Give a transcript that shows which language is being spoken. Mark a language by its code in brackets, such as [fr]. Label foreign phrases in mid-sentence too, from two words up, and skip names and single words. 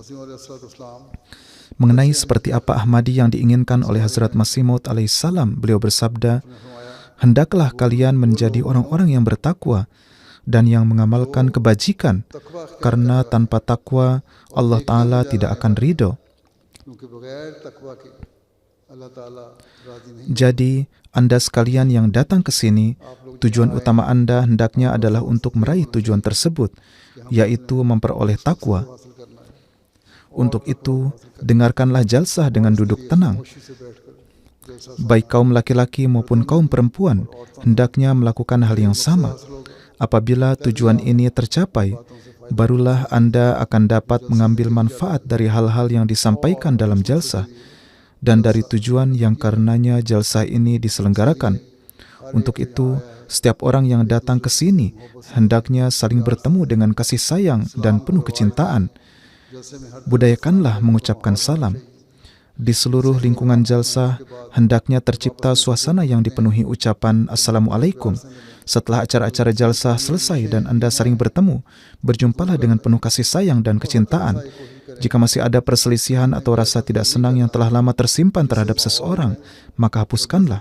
[id] Mengenai seperti apa Ahmadi yang diinginkan oleh Hazrat Masih Maud alaihissalam, beliau bersabda, "Hendaklah kalian menjadi orang-orang yang bertakwa dan yang mengamalkan kebajikan, karena tanpa takwa Allah Ta'ala tidak akan ridho." [ur] کیونکہ بغیر تقویٰ کے اللہ تعالیٰ راضی نہیں. [id] Jadi, Anda sekalian yang datang ke sini, tujuan utama Anda hendaknya adalah untuk meraih tujuan tersebut, yaitu memperoleh takwa. [ur] حاصل کرنا ہے. [id] Untuk itu, dengarkanlah jalsah dengan duduk tenang. [ur] خوشی سے بیٹھ کر جلسہ [id] Baik kaum laki-laki maupun kaum perempuan, hendaknya melakukan hal yang sama. Apabila tujuan ini tercapai, barulah Anda akan dapat mengambil manfaat dari hal-hal yang disampaikan dalam jalsah dan dari tujuan yang karenanya jalsah ini diselenggarakan. Untuk itu, setiap orang yang datang ke sini hendaknya saling bertemu dengan kasih sayang dan penuh kecintaan. [ur] جلسے میں ہر [id] Budayakanlah mengucapkan salam. Di seluruh lingkungan jalsah, hendaknya tercipta suasana yang dipenuhi ucapan Assalamualaikum. Setelah acara-acara jalsah selesai dan Anda saling bertemu, berjumpalah dengan penuh kasih sayang dan kecintaan. Jika masih ada perselisihan atau rasa tidak senang yang telah lama tersimpan terhadap seseorang, maka hapuskanlah.